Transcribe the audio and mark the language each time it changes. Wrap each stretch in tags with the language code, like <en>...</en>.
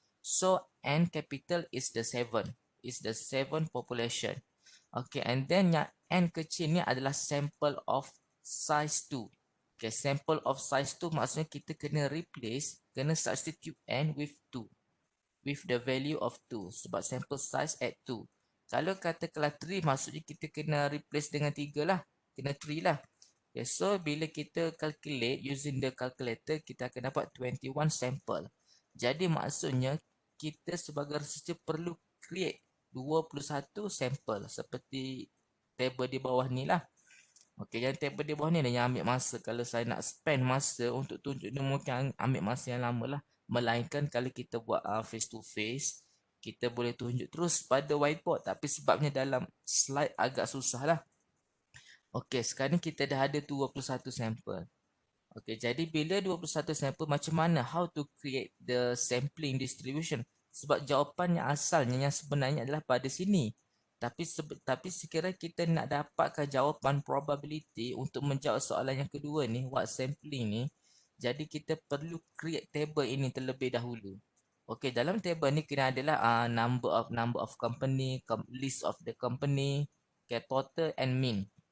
<en>So N capital is the 7, is the 7 population.</en> <ms>Okay, and then yang N kecil ni adalah sample of size 2. Okay, sample of size 2 maksudnya kita kena replace, kena substitute N with 2.</ms> <en>With the value of 2.</en> <ms>Sebab sample size at 2. Kalau katakanlah 3 maksudnya kita kena replace dengan 3 lah. Kena 3 lah. Okay, so bila kita</ms> <en>calculate using the calculator,</en> <ms>kita akan dapat 21 sample. Jadi maksudnya kita sebagai researcher perlu create 21 sampel seperti table di bawah ni lah. Okey, yang table di bawah ni yang ambil masa. Kalau saya nak spend masa untuk tunjuk dia mungkin ambil masa yang lama lah. Melainkan kalau kita buat face to face, kita boleh tunjuk terus pada whiteboard. Tapi sebabnya dalam slide agak susah lah. Okey, sekarang kita dah ada 21 sampel. Okey, jadi bila 21 sampel macam mana?</ms> <en>How to create the sampling distribution?</en> <ms>Sebab jawapan yang asalnya yang sebenarnya adalah pada sini. Tapi sekiranya kita nak dapatkan jawapan probability untuk menjawab soalan yang kedua ni, what sampling ni, jadi kita perlu create table ini terlebih dahulu. Okey, dalam table ni kena adalah</ms> <en>number of company, list of the company, okay, total and mean.</en>